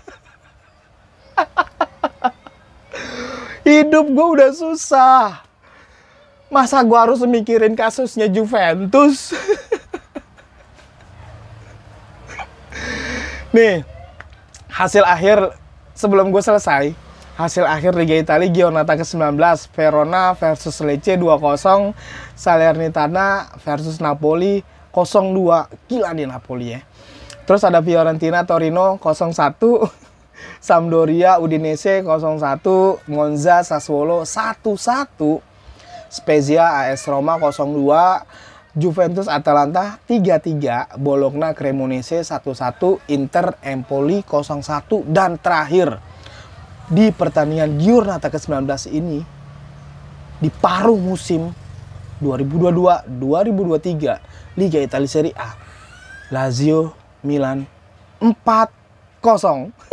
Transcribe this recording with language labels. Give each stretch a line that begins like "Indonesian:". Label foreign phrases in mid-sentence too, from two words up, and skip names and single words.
Indonesian: Hidup gue udah susah, masa gue harus mikirin kasusnya Juventus? Nih, hasil akhir sebelum gue selesai, hasil akhir Liga Italia Giornata ke-19, Verona versus Lecce 2-0, Salernitana versus Napoli 0-2. Gila nih Napoli ya. Terus ada Fiorentina Torino 0-1, Sampdoria Udinese 0-1, Monza Sassuolo 1-1, Spezia AS Roma 0-2, Juventus Atalanta 3-3, Bologna Cremonese 1-1, Inter Empoli 0-1, dan terakhir di pertandingan Giornata ke-19 ini di paruh musim 2022-2023 Liga Italia Serie A, Lazio Milan 4-0.